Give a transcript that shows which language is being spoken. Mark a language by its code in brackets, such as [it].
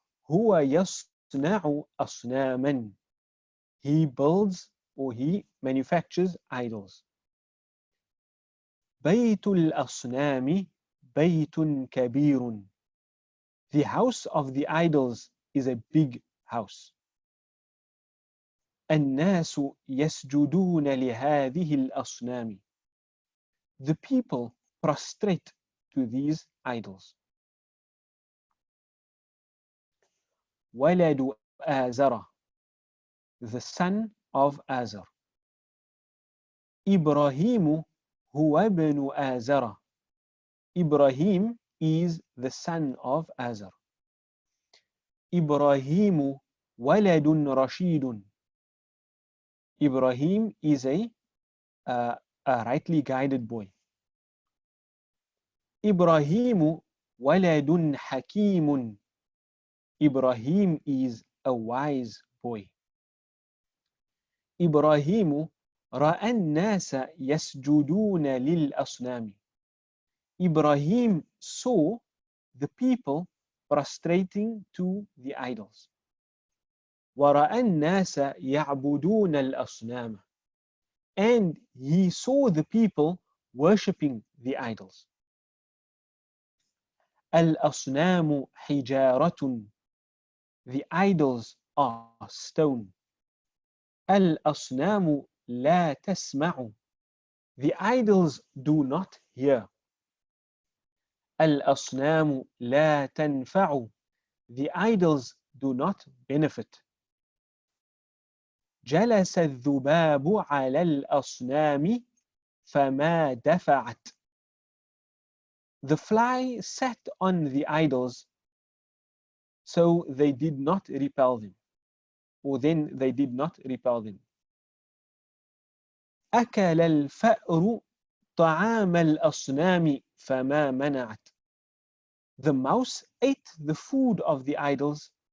[ar] هو يصنع أصناما. [en] He builds or he manufactures idols. [ar] بيت الأصنام بيت كبير. [en] The house of the idols is a big house. [ar] الناس يسجدون لهذه الأصنام. [en] The people prostrate to these idols. [ar] ولد آزر. [en] The son of Azar. [ar] إبراهيم هو ابن آزر. [en] Ibrahim is the son of Azar. [ar] إبراهيم ولد رشيد. [en] Ibrahim is a rightly guided boy. [ar] إبراهيم ولد حكيم. [en] Ibrahim is a wise boy. [ar] إبراهيم رأى الناس يسجدون للأصنام. [en] Ibrahim saw the people prostrating to the idols. [ar] ورأى الناس يعبدون الأصنام. [en] And he saw the people worshipping the idols. [ar] الأصنام حجارة. [en] The idols are stone. [ar] الأصنام لا تسمع. [en] The idols do not hear. [ar] الأصنام لا تنفع. [en] The idols do not benefit. [ar] جلس الذباب على الأصنام فما دفعت. [en] The fly sat on the idols, so they did not repel them, or then they did not repel them. [ar] أكل الفأر طعام الأصنام فما منعت. [en] The mouse ate the food of the idols,